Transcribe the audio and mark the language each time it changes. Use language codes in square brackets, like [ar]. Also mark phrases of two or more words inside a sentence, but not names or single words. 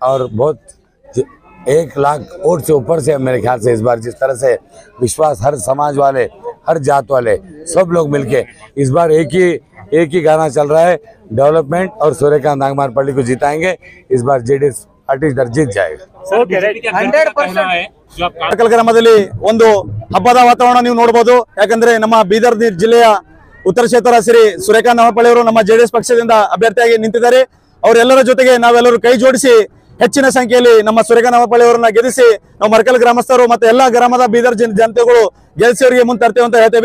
[hi] और बहुत 1 लाख वोट से ऊपर से मेरे ख्याल से इस बार जिस तरह से विश्वास हर समाज वाले, हर जात वाले सब लोग मिलके इस बार एक ही गाना चल रहा है, डेवलपमेंट और सूर्यकांत नागमारपल्ली को जिताएंगे। इस बार जेडीएस पार्टी इधर जीत जाएगा। [kn] ಮರಕಲ್ ಗ್ರಾಮದಲ್ಲಿ ಒಂದು ಹಬ್ಬದ ವಾತಾವರಣ ನೀವು ನೋಡಬಹುದು। ಯಾಕಂದ್ರೆ ನಮ್ಮ ಬೀದರ್ ಜಿಲ್ಲೆಯ ಉತ್ತರ ಕ್ಷೇತ್ರ ಶ್ರೀ ಸೂರ್ಯಕಾಂತ್ ನಾಗಮಾರಪಳ್ಳಿ ಅವರು ನಮ್ಮ ಜೆಡಿಎಸ್ ಪಕ್ಷದಿಂದ ಅಭ್ಯರ್ಥಿಯಾಗಿ ನಿಂತಿದ್ದಾರೆ। ಅವರೆಲ್ಲರ ಜೊತೆಗೆ ನಾವೆಲ್ಲರೂ ಕೈ ಜೋಡಿಸಿ ಹೆಚ್ಚಿನ ಸಂಖ್ಯೆಯಲ್ಲಿ ನಮ್ಮ ಸೂರ್ಯಕಾಂತ್ ನಾಗಮಾರಪಳ್ಳಿ ಅವರನ್ನ ಗೆಲ್ಲಿಸಿ ನಾವು ಮರಕಲ್ ಗ್ರಾಮಸ್ಥರು ಮತ್ತೆ ಎಲ್ಲಾ ಗ್ರಾಮದ ಬೀದರ್ ಜನತೆಗಳು ಗೆಲ್ಲಿಸಿ ಅವರಿಗೆ ಮುಂದೆ ತರ್ತೇವೆ ಅಂತ ಹೇಳ್ತೇವೆ।